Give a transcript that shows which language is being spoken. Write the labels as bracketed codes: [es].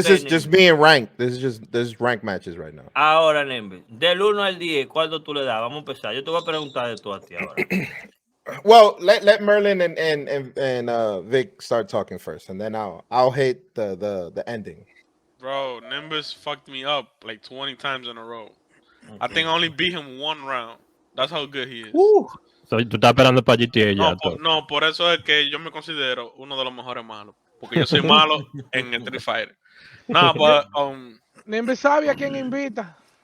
[en] this is just me and ranked. This is ranked matches right now. [es] Ahora, Nimbus, del 1 al 10, ¿cuánto tú le das? Vamos a empezar. Yo te voy a preguntar de tú a ti ahora. [en] Well, let Merlin and Vic start talking first, and then I'll hate the ending. Bro, Nimbus fucked me up like 20 times in a row. I think I only beat him 1 round. That's how good he is. [es] So, tú estás esperando para GTA ya. No, por eso es que yo me considero uno de los mejores malos. Porque yo soy malo en Street Fighter. [en] No, but [es] Nimbus sabe a quién invita.